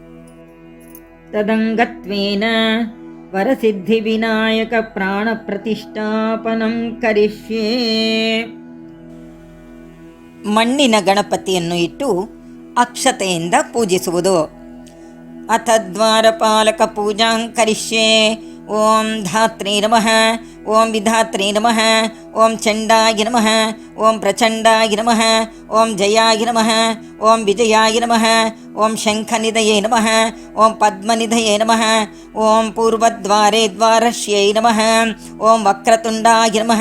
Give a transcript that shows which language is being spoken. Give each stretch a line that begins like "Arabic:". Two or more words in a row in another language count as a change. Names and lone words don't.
Sanskrit: ತದಂಗತ್ವೇನ ವರಸಿದ್ಧಿ ವಿನಾಯಕ ಪ್ರಾಣ ಪ್ರತಿಷ್ಠಾಪನಂ ಕರಿಷ್ಯೆ.
Kannada: ಮಣ್ಣಿನ ಗಣಪತಿಯನ್ನು ಇಟ್ಟು ಅಕ್ಷತೆಯಿಂದ ಪೂಜಿಸುವುದು.
Sanskrit: ಅಥ ದ್ವಾರಪಾಲಕ ಪೂಜಾಂ ಕರಿಷ್ಯೆ. ಓಂ ಧಾತ್ರಿ ನಮಃ. ಓಂ ವಿಧಾತ್ರಿ ನಮಃ. ಓಂ ಚಂಡಾಯ ನಮಃ. ಓಂ ಪ್ರಚಂಡಾಯ ನಮಃ. ಓಂ ಜಯಾಯ ನಮಃ. ಓಂ ವಿಜಯಾಯ ನಮಃ. ಓಂ ಶಂಖನಿಧಯೇ ನಮಃ. ಓಂ ಪದ್ಮನಿಧಯೇ ನಮಃ. ಓಂ ಪೂರ್ವದ್ವಾರೇ ದ್ವಾರಶ್ಯೈ ನಮಃ. ಓಂ ವಕ್ರತುಂಡಾಯ ನಮಃ.